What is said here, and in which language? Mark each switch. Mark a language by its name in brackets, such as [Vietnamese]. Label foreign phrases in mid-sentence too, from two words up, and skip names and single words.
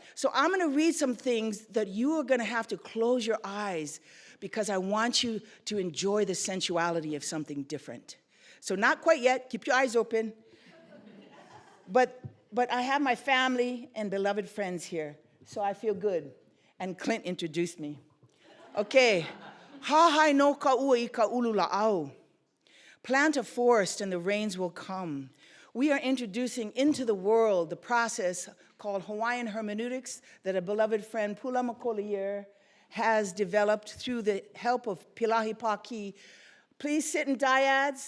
[English] So I'm gonna read some things that you are gonna have to close your eyes because I want you to enjoy the sensuality of something different. So not quite yet, keep your eyes open. But I have my family and beloved friends here, so I feel good. And Clint introduced me. Okay, [Hawaiian] hahai no ka'ua I ka ulu la'au. [English] Plant a forest and the rains will come. We are introducing into the world the process called Hawaiian hermeneutics that a beloved friend, Pula Makolier, has developed through the help of Pilahi Paki. Please sit in dyads.